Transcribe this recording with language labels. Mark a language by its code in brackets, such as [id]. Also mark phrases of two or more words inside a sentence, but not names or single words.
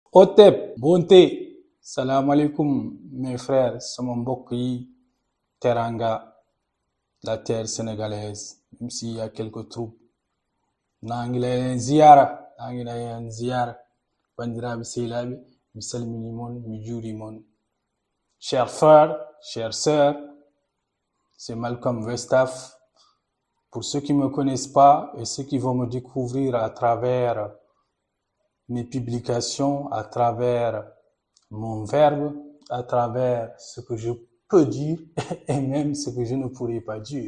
[fr] Otep, Bonté, [ar] salam alaikum [fr] mes frères, [wo] sama mbokk yi, [fr] Teranga, la terre sénégalaise, même s'il y a quelques troubles. [ff] Ziyara, bandiraɓe sehilaɓe, mi salmini mon, mi juurimon. [fr] Chers frères, chères sœurs, c'est Malcolm Westaf. Pour ceux qui ne me connaissent pas et ceux qui vont me découvrir à travers mes publications, à travers mon verbe, à travers ce que je peux dire et même ce que je ne pourrais pas dire.